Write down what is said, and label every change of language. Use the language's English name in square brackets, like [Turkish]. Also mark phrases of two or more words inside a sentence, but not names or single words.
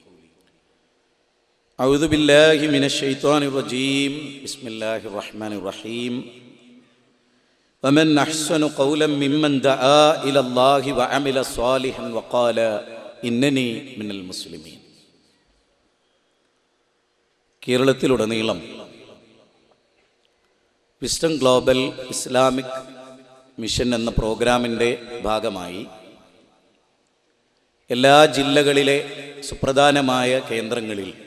[Arabic] أعوذ بالله من الشيطان الرجيم بسم الله الرحمن الرحيم ومن أحسن قولا ممن دعا إلى الله وعمل صالحا وقال إنني من المسلمين. [Malayalam] കേരളത്തിലുടനീളം വിസ്ഡം ഗ്ലോബൽ ഇസ്ലാമിക് മിഷൻ എന്ന പ്രോഗ്രാമിൻ്റെ ഭാഗമായി എല്ലാ ജില്ലകളിലെ സുപ്രധാനമായ കേന്ദ്രങ്ങളിൽ